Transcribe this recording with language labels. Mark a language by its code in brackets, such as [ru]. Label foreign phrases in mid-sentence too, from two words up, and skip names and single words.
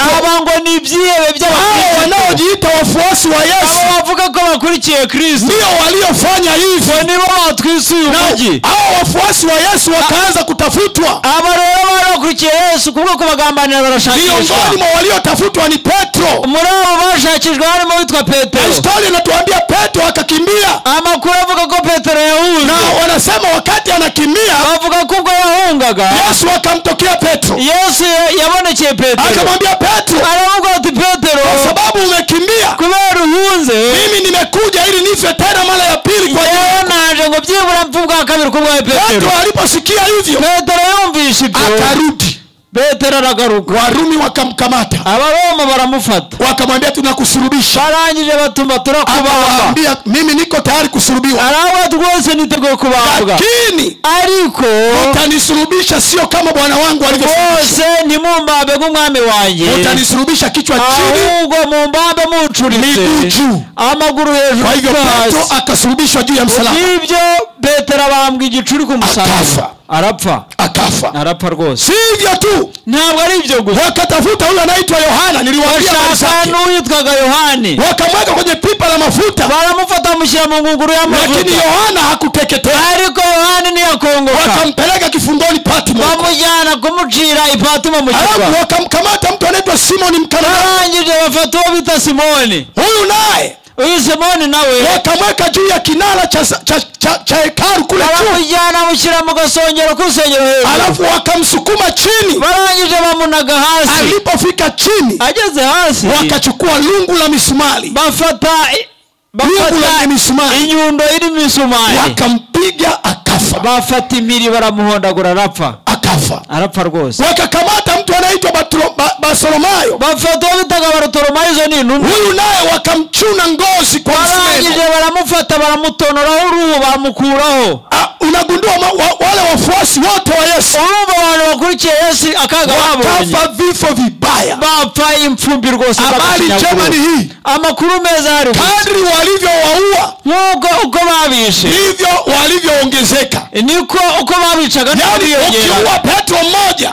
[rw] abango ni ibyihebe by'abakristo, [sw] wanaojiita wafuasi wa Yesu, [rw] abo bavuga ko bakurikiye Kristo, [sw] ndio waliofanya hivi. [rw] nibo batwisuye umujyi. [sw] Hao wafuasi wa Yesu wakaanza kutafutwa. [rw] aba rero bakurikiye Yesu kubwo kubagambanira barashakishwa. [sw] Miongoni mwa waliotafutwa ni Petro. [rw] muri abo bashakishwa harimo witwa Petero. [sw] Historia inatuambia Petro akakimbia. [rw] amakuru avuga ko Petero yahunze, [sw] na wanasema wakati anakimbia, [rw] bavuga ko ubwo yahungaga [sw] Yesu akamtokea Petro. [rw] Yesu yabonekeye Petero, [sw] akamwambia Petro, [rw] aravuga ati Petero, [sw] kwa sababu umekimbia, [rw] kubera uhunze, [sw] nimekuja ili nife tena mara ya pili kwa [rw] yewe naje ngo byibura mpfu bwa kabiri ku bwa Petero. [sw] Petro aliposikia hivyo [rw] Petero yumvise ibyo [sw] akarudi. [rw] Petero aragaruka. [sw] Warumi wakamkamata, [rw] Abaroma baramufata, [sw] wakamwambia tunakusulubisha. [rw] barangije batuma turakubamba. [sw] Akamwambia mimi niko tayari kusulubiwa, [rw] arawa rwose niteguye kubambwa, [sw] lakini [rw] ariko [sw] utanisulubisha sio kama bwana wangu alivyosulubisha. [rw] bose nimumbabe nk'umwami wanjye, [sw] utanisulubisha kichwa chini, [rw] ahubwo mumbabe mucuritse [sw] miguu juu, [rw] amaguru hejuru. [sw] Kwa hivyo Petro akasulubishwa juu ya msalaba. [rw] Ibyo Petero abambwa igicuri ku musaraba, akafa rwose. [sw] Sivyo tu, [rw] ntabwo ari ibyo gusa, [sw] wakatafuta huyo anaitwa Yohana, niliwaambia [rw] bashaka n'uwitwaga Yohani, [sw] wakamweka kwenye pipa la mafuta, [rw] baramufata bamushyira mu ngunguru y'amavuta, [sw] lakini Yohana hakuteketea, [rw] ariko Yohani ntiyakongoka. [sw] wakampeleka kifungoni Patmo, [rw] bamujyana kumucira i Patmo mu kirwa. [sw] alafu wakamkamata mtu anaitwa Simoni Mkanani, [rw] barangije bafata uwo bita Simoni. [sw] huyu naye [rw] uyu Simoni nawe [sw] wakamweka juu ya kinara cha hekalu kule juu, [rw] baramujyana bamushyira mu gasongero k'urusengero hejuru, [sw] alafu wakamsukuma chini. [rw] barangije bamunaga hasi. [sw] Alipofika chini, [rw] ageze hasi, [sw] wakachukua lungu la misumari, [rw] bafata misumari, inyundo iri misumari, [sw] wakampiga akafa. [rw] bafata imiri baramuhondagura, arapfa rwose. [sw] Wakakamata mtu anaitwa Bartholomayo, [rw] bafata uwo bitaga Bartholomayo, izo ni intumwa. [sw] huyu naye wakamchuna ngozi kwa [rw] barangije [sw] msumeno, [rw] baramufata baramutonoraho uruhu bamukuraho. [sw] Unagundua wale wafuasi wote wa Yesu, [rw] urumva abantu bakurikiye Yesu akaga babonye, [sw] wakafa vifo vibaya, [rw] bapfa impfumbi rwose. [sw] habari njema ni hii, [rw] amakuru meza hari, [sw] kadri walivyowaua [rw] uko babishe [sw] ndivyo walivyoongezeka. [rw] niko uko babicaga. [sw] Yani ukiua Petro mmoja,